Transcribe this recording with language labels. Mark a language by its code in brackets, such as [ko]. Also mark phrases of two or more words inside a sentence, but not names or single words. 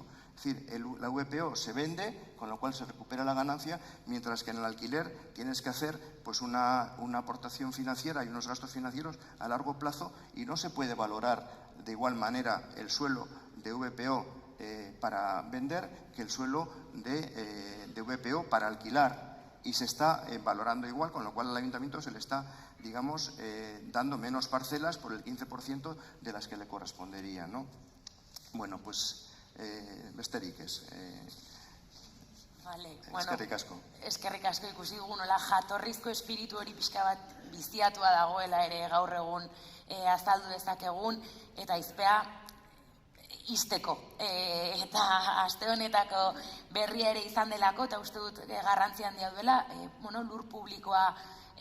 [es] Es decir, la VPO se vende, con lo cual se recupera la ganancia, mientras que en el alquiler tienes que hacer pues una aportación financiera y unos gastos financieros a largo plazo, y no se puede valorar de igual manera el suelo de VPO para vender que el suelo de VPO para alquilar, y se está valorando igual, con lo cual al ayuntamiento se le está, digamos, dando menos parcelas por el 15% de las que le correspondería, ¿no? Bueno, pues [eu] besterik ez. [es] Vale, bueno, [eu] eskerrik asko ikusi dugu nola jatorrizko espiritu hori pixka bat biziatua dagoela ere gaur egun azaldu dezakegun, eta izpea izteko. Eta aste honetako berria ere izan delako, eta uste dut garrantzi handia duela, lur publikoa